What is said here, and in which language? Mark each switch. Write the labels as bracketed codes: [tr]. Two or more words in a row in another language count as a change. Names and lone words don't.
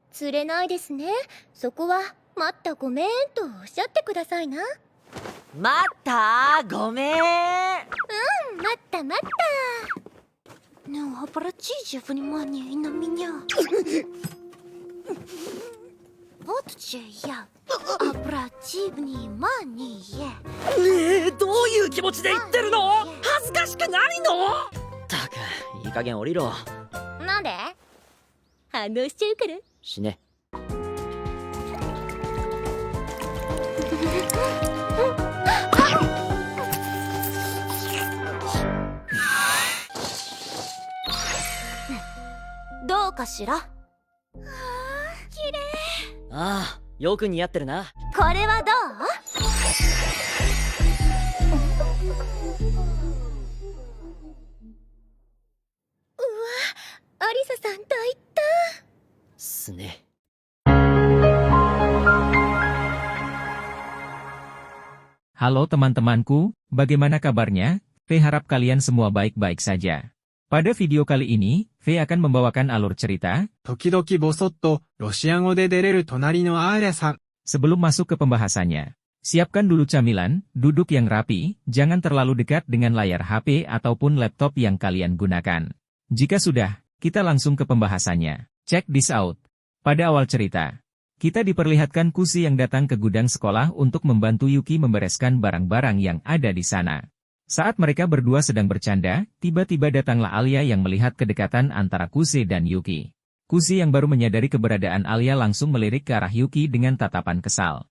[ja] 釣れないですね。そこは待ったごめんとおっしゃってくださいな。待ったごめん。待った待った。 [ru] Ну, обратите внимание на меня. Вот же я. Обрати внимание. [ja] ねえ、どういう気持ちで言ってるの？恥ずかしくないの？たく、いい加減降りろ。なんで？反応しちゃうから。死ね。どうかしら？ああ、よく似合ってるな。これはどう？アリサさん大胆。すね。 [id] Halo teman-temanku, bagaimana kabarnya? V harap kalian semua baik-baik saja. Pada video kali ini, V akan membawakan alur cerita. [ja] 時々ボソッとロシア語で出れる隣のアーリャさん。 [id] Sebelum masuk ke pembahasannya, siapkan dulu camilan, duduk yang rapi, jangan terlalu dekat dengan layar HP ataupun laptop yang kalian gunakan. Jika sudah, kita langsung ke pembahasannya. [en] Check this out. [id] Pada awal cerita, kita diperlihatkan Kushi yang datang ke gudang sekolah untuk membantu Yuki membereskan barang-barang yang ada di sana. Saat mereka berdua sedang bercanda, tiba-tiba datanglah Alia yang melihat kedekatan antara Kushi dan Yuki. Kushi yang baru menyadari keberadaan Alia langsung melirik ke arah Yuki dengan tatapan kesal.